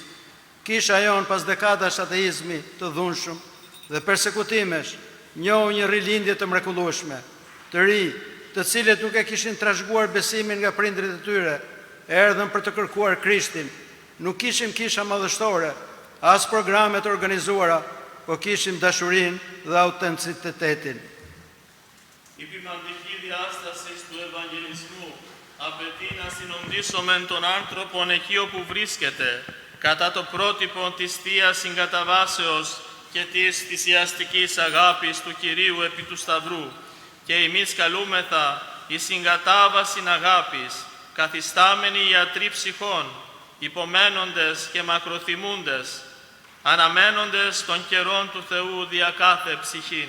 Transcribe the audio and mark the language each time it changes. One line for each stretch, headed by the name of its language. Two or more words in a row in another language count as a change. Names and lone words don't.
Albanian: Kisha jon pas dekadash ateizmi të dhunshëm dhe persekutimesh, njohu një rilindje të mrekullueshme, të ri, të cilët nuk e kishin trashëguar besimin nga prindrit e tyre, erdhën për të kërkuar Krishtin. Nuk kishim kisha madhështore, as programe të organizuara, po kishim dashurinë dhe autenticitetin.
Greek: Η ποιμαντική διάσταση του Ευαγγελισμού απαιτεί να συνοντήσουμε τον άνθρωπον εκεί όπου βρίσκεται, κατά το πρότυπο της Θείας Συγκαταβάσεως και της θυσιαστικής αγάπης του Κυρίου επί του Σταυρού, και εμείς καλούμεθα η συγκατάβαση αγάπης, καθιστάμενοι ιατροί ψυχών, υπομένοντες και μακροθυμούντες, αναμένοντες των καιρών του Θεού δια κάθε ψυχήν.